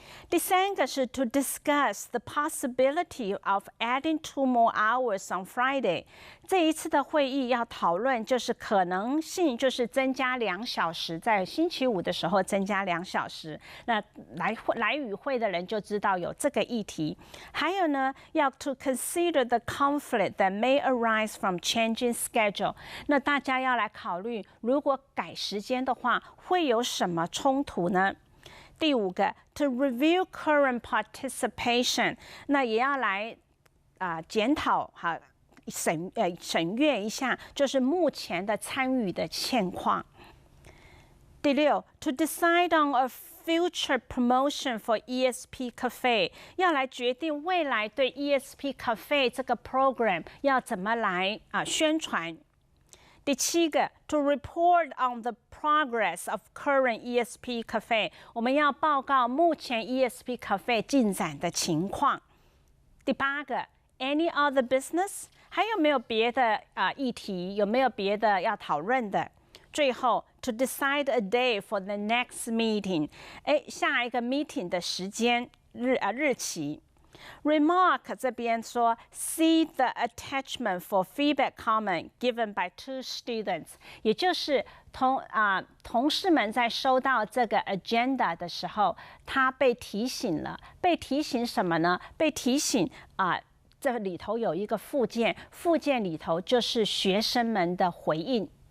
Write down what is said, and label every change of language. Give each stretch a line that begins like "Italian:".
English: 第3个是 to discuss the possibility of adding 2 more hours on Friday。
Chinese: 这一次的会议要讨论就是可能性，就是增加2小时，在星期五的时候增加2小时。那来与会的人就知道有这个议题。
English: 还有呢，要 to consider the conflict that may arise from changing schedule。
Chinese: 那大家要来考虑，如果改时间的话，会有什么冲突呢？第5个 to review current participation，那也要来检讨哈审阅一下，就是目前的参与的现况。第6 to decide on a future promotion for ESP Cafe，要来决定未来对 ESP Cafe 这个 program 要怎么来宣传。第7个 to report on the progress of current ESP Cafe，我们要报告目前 ESP Cafe 进展的情况。第8个 any other business，还有没有别的议题，有没有别的要讨论的？最后 to decide a day for the next meeting，下一个 meeting 的时间日期。 Remark 这边说 see the attachment for feedback comment given by 2 students，也就是同事们在收到这个 agenda 的时候，他被提醒了，被提醒什么呢？被提醒这里头有一个附件，附件里头就是学生们的回应。